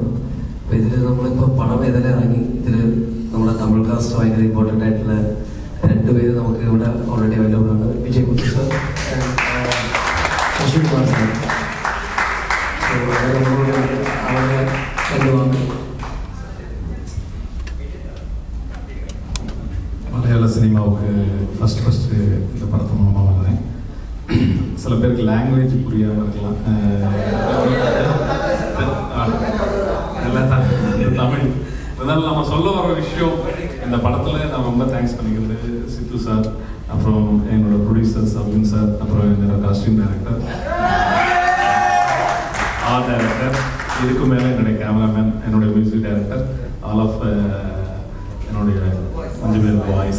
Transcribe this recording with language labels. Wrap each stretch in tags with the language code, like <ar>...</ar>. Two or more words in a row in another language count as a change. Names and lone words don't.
<ml>അപ്പൊ ഇതില് നമ്മളിപ്പോ പടം ഏതെല്ലാം ഇറങ്ങി. ഇതില് നമ്മുടെ തമിഴ് കാസ്റ്റ് ഭയങ്കര ഇമ്പോർട്ടൻ്റ് ആയിട്ടുള്ള 2 പേര് നമുക്ക് ഇവിടെ</ml> <en>already available</en> <ml>ആണ്. വിജയ് കുട്ടി സർ, ശശി കുമാർ സാർ. അവരുടെ എന്തുവാണ്</ml> <ta>சினிமாவுக்கு ஃபஸ்ட்டு இந்த படத்து மூலமாக வந்தேன். சில பேருக்கு லாங்குவேஜ் புரியாமல் இருக்கலாம், நல்லா தமிழ். இருந்தாலும் நம்ம சொல்ல வர விஷயம் இந்த படத்தில் நான் ரொம்ப தேங்க்ஸ் பண்ணிக்கிறது சித்து சார், அப்புறம் என்னோட ப்ரொடியூசர் சவின் சார், அப்புறம் என்னோட</ta> <en>costume director, art director,</en> <ta>இதுக்கு மேலே என்னுடைய கேமராமேன், என்னுடைய</ta> <en>music director, all of</en> <ta>என்னுடைய 5 பேர் வாய்ஸ்.</ta>